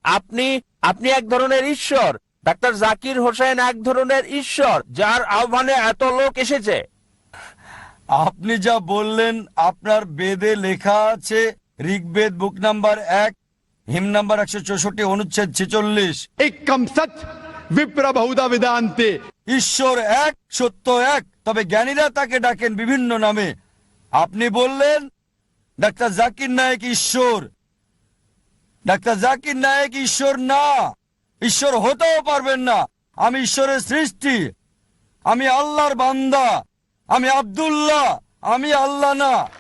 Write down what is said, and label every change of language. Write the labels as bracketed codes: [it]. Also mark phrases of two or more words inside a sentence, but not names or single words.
[bn] আপনি এক ধরনের ঈশ্বর, ডাক্তার জাকির হোসেন এক ধরনের ঈশ্বর যার আহ্বানে এত লোক এসেছে। আপনি যা বললেন আপনার বেদে লেখা আছে, ঋগ্বেদ [en] book number [bn] 1 [en] hymn number [bn] 164 অনুচ্ছেদ 46, [sa] एकम सच विप्र बहुधा वेदांते। [bn] ঈশ্বর এক, সত্য এক, তবে জ্ঞানীরা তাকে ডাকেন বিভিন্ন নামে। আপনি বললেন ডাক্তার জাকির নায়েক ঈশ্বর। ডাক্তার জাকির নায়েক ঈশ্বর না, ঈশ্বর হতেও পারবেন না। আমি ঈশ্বরের সৃষ্টি, আমি আল্লাহর বান্দা, আমি আব্দুল্লাহ, আমি আল্লাহ না।